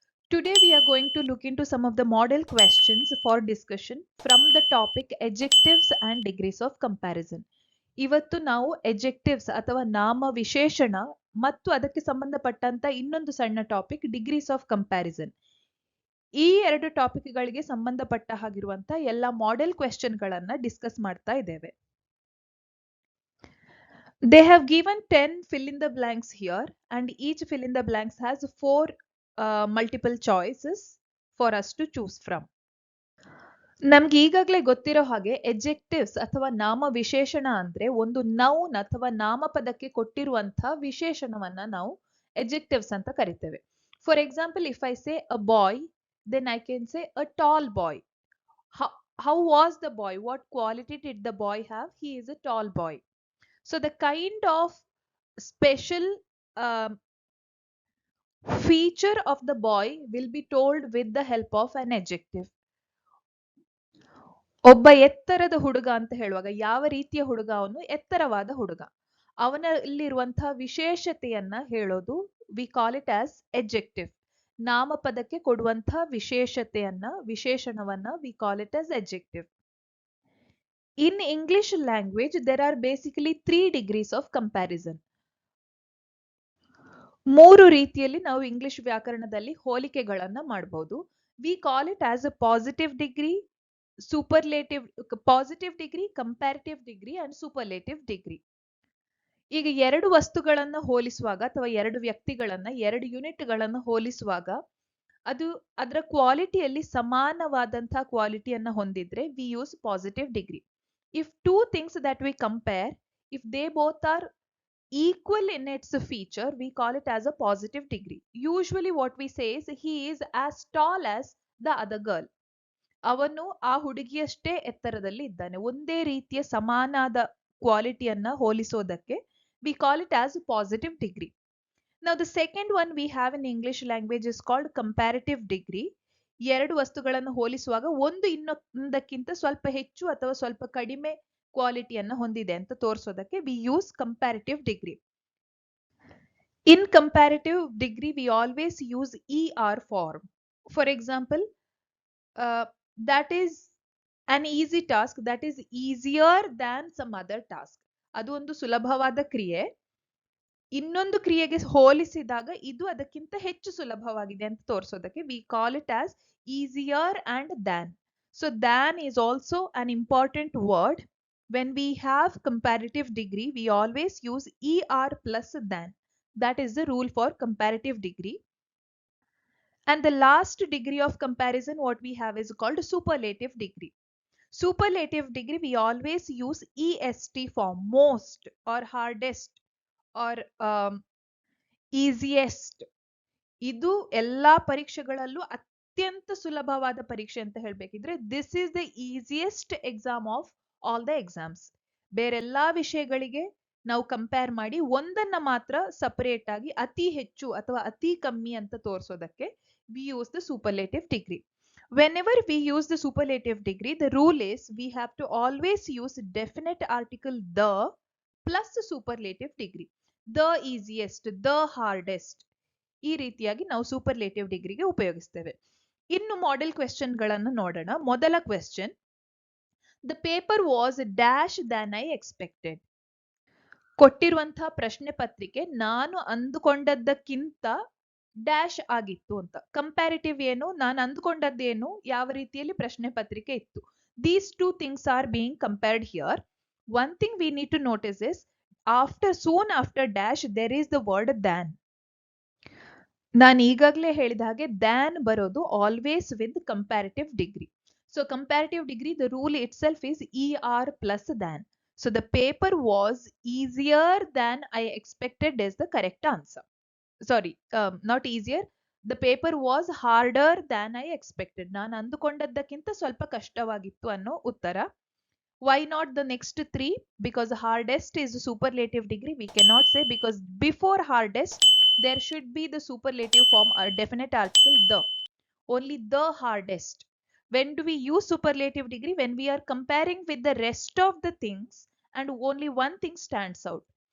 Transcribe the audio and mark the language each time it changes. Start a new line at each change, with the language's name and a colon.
English: Today we are going to look into some of the model questions for discussion from the topic Adjectives and Degrees of Comparison.
Kannada: ಇವತ್ತು ನಾವು Adjectives ಅಥವಾ ನಾಮ ವಿಶೇಷಣ ಮತ್ತು ಅದಕ್ಕೆ ಸಂಬಂಧಪಟ್ಟಂತ ಇನ್ನೊಂದು ಸಣ್ಣ ಟಾಪಿಕ್ ಡಿಗ್ರೀಸ್ ಆಫ್ ಕಂಪ್ಯಾರಿಸನ್. ಈ ಎರಡು ಟಾಪಿಕ್ಗಳಿಗೆ ಸಂಬಂಧಪಟ್ಟ ಹಾಗಿರುವಂತ ಎಲ್ಲ ಮಾಡೆಲ್ ಕ್ವೆಶ್ಚನ್ಗಳನ್ನ ಡಿಸ್ಕಸ್ ಮಾಡ್ತಾ ಇದ್ದೇವೆ.
English: They have given 10 fill in the blanks here and each fill in the blanks has 4 multiple choices for us to choose from.
Kannada: ನಮ್ಗೆ ಈಗಾಗಲೇ ಗೊತ್ತಿರೋ ಹಾಗೆ ಎಜೆಕ್ಟಿವ್ಸ್ ಅಥವಾ ನಾಮ ವಿಶೇಷಣ ಅಂದ್ರೆ ಒಂದು ನೌನ್ ಅಥವಾ ನಾಮಪದಕ್ಕೆ ಕೊಟ್ಟಿರುವಂತಹ ವಿಶೇಷಣವನ್ನ ನಾವು ಎಜೆಕ್ಟಿವ್ಸ್ ಅಂತ ಕರಿತೇವೆ.
English: For example, if I say a boy, then I can say a tall boy. How was the boy? What quality did the boy have? He is a tall boy. So the kind of special feature of the boy will be told with the help of an adjective.
Kannada: ಒಬ್ಬ ಎತ್ತರದ ಹುಡುಗ ಅಂತ ಹೇಳುವಾಗ ಯಾವ ರೀತಿಯ ಹುಡುಗ ಅವನು? ಎತ್ತರವಾದ ಹುಡುಗ. ಅವನಲ್ಲಿರುವಂತಹ ವಿಶೇಷತೆಯನ್ನ ಹೇಳೋದು
English: We call it as adjective.
Kannada: ನಾಮಪದಕ್ಕೆ ಕೊಡುವಂತಹ ವಿಶೇಷತೆಯನ್ನ, ವಿಶೇಷಣವನ್ನ
English: We call it as adjective. In English language, there are basically 3 degrees of comparison.
Kannada: 3 ರೀತಿಯಲ್ಲಿ ನಾವು ಇಂಗ್ಲಿಷ್ ವ್ಯಾಕರಣದಲ್ಲಿ ಹೋಲಿಕೆಗಳನ್ನ ಮಾಡಬಹುದು.
English: We call it as a positive degree, superlative, positive degree, comparative degree and superlative degree.
Kannada: ಈಗ ಎರಡು ವಸ್ತುಗಳನ್ನ ಹೋಲಿಸುವಾಗ ಅಥವಾ ಎರಡು ವ್ಯಕ್ತಿಗಳನ್ನ, ಎರಡು ಯೂನಿಟ್ಗಳನ್ನ ಹೋಲಿಸುವಾಗ ಅದು ಅದರ ಕ್ವಾಲಿಟಿಯಲ್ಲಿ ಸಮಾನವಾದಂತಹ ಕ್ವಾಲಿಟಿಯನ್ನ ಹೊಂದಿದ್ರೆ
English: We use positive degree. If two things that we compare, if they both are equal in its feature, we call it as a positive degree. Usually what we say is he is as tall as the other girl.
Kannada: ಅವನು ಆ ಹುಡುಗಿಯಷ್ಟೇ ಎತ್ತರದಲ್ಲಿ ಇದ್ದಾನೆ. ಒಂದೇ ರೀತಿಯ ಸಮಾನಾದ ಕ್ವಾಲಿಟಿಯನ್ನ ಹೋಲಿಸೋದಕ್ಕೆ
English: we call it as positive degree. Now the second one we have in English language is called comparative degree.
Kannada: ಎರಡು ವಸ್ತುಗಳನ್ನು ಹೋಲಿಸುವಾಗ ಒಂದು ಇನ್ನೊಂದಕ್ಕಿಂತ ಸ್ವಲ್ಪ ಹೆಚ್ಚು ಅಥವಾ ಸ್ವಲ್ಪ ಕಡಿಮೆ ಕ್ವಾಲಿಟಿಯನ್ನ ಹೊಂದಿದೆ ಅಂತ ತೋರಿಸೋದಕ್ಕೆ
English: We use comparative degree. In comparative degree we always use ER form. For example, that is an easy task, that is easier than some other task.
Kannada: ಅದು ಒಂದು ಸುಲಭವಾದ ಕ್ರಿಯೆ. ಇನ್ನೊಂದು ಕ್ರಿಯೆಗೆ ಹೋಲಿಸಿದಾಗ ಇದು ಅದಕ್ಕಿಂತ ಹೆಚ್ಚು ಸುಲಭವಾಗಿದೆ ಅಂತ ತೋರಿಸೋದಕ್ಕೆ
English: We call it as easier and than. So than is also an important word. When we have comparative degree, we always use ER plus than. That is the rule for comparative degree. And the last degree of comparison what we have is called superlative degree. Superlative degree we always use EST form, most or hardest or easiest.
Kannada: ಇದು ಎಲ್ಲಾ ಪರೀಕ್ಷೆಗಳಲ್ಲೂ ಅತ್ಯಂತ ಸುಲಭವಾದ ಪರೀಕ್ಷೆ ಅಂತ ಹೇಳ್ಬೇಕಿದ್ರೆ
English: This is the easiest exam of all the exams.
Kannada: ಬೇರೆಲ್ಲಾ ವಿಷಯಗಳಿಗೆ ನಾವು compare ಮಾಡಿ ಒಂದನ್ನ ಮಾತ್ರ ಸಪರೇಟ್ ಆಗಿ ಅತಿ ಹೆಚ್ಚು ಅಥವಾ ಅತಿ ಕಮ್ಮಿ ಅಂತ ತೋರಿಸೋದಕ್ಕೆ
English: We use the superlative degree. Whenever we use the superlative degree, the rule is we have to always use definite article the plus superlative degree. The easiest, the hardest.
Kannada: ಈ ರೀತಿಯಾಗಿ ನಾವು ಸೂಪರ್ಲೇಟಿವ್ ಡಿಗ್ರಿಗೆ ಉಪಯೋಗಿಸ್ತೇವೆ. ಇನ್ನು ಮಾಡೆಲ್ ಕ್ವೆಶ್ಚನ್ ಗಳನ್ನ ನೋಡೋಣ. ಮೊದಲ question,
English: The paper was dash than I expected.
Kannada: ಕೊಟ್ಟಿರುವಂತಹ ಪ್ರಶ್ನೆ ಪತ್ರಿಕೆ ನಾನು ಅಂದುಕೊಂಡದ್ದಕ್ಕಿಂತ ಡ್ಯಾಶ್ ಆಗಿತ್ತು ಅಂತ. ಕಂಪ್ಯಾರಿಟಿವ್ ಏನು, ನಾನು ಅಂದುಕೊಂಡದ್ದೇನು, ಯಾವ ರೀತಿಯಲ್ಲಿ ಪ್ರಶ್ನೆ ಪತ್ರಿಕೆ ಇತ್ತು.
English: These two things are being compared here. One thing we need to notice is soon after dash there is the word than.
Kannada: ನಾನು ಈಗಾಗಲೇ ಹೇಳಿದ ಹಾಗೆ ದ್ಯಾನ್ ಬರೋದು
English: Always with comparative degree. So comparative degree the rule itself is ER plus than. So the paper was easier than I expected is the correct answer. Sorry, not easier. The paper was harder than I expected.
Kannada: ನಾನು ಅಂದುಕೊಂಡದ್ದಕ್ಕಿಂತ ಸ್ವಲ್ಪ ಕಷ್ಟವಾಗಿತ್ತು ಅನ್ನೋ ಉತ್ತರ.
English: Why not the next 3? Because hardest is superlative degree. We cannot say, because before hardest there should be the superlative form or definite article the. Only the hardest. When do we use superlative degree? When we are comparing with the rest of the things and only one thing stands out.